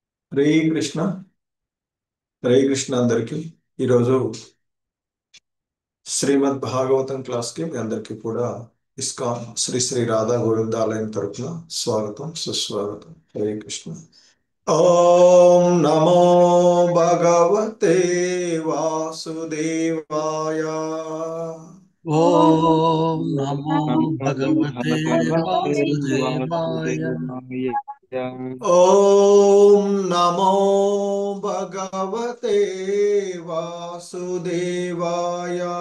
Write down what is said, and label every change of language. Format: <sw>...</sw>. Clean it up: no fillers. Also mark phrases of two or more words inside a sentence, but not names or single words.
<te>హరే కృష్ణ. హరే కృష్ణ అందరికి. ఈరోజు శ్రీమద్ భాగవతం క్లాస్కి మీ అందరికీ కూడా ఇస్కాన్ శ్రీ శ్రీ రాధా గోవింద ఆలయం తరపున స్వాగతం సుస్వాగతం.</te> <sa>हरे कृष्ण। ॐ नमो भगवते वासुदेवाय. ॐ नमो నమో భగవతే భగవతే వాసుదేవాయ. వాసుదేవాయ. ॐ नमो भगवते वासुदेवाय.</sa>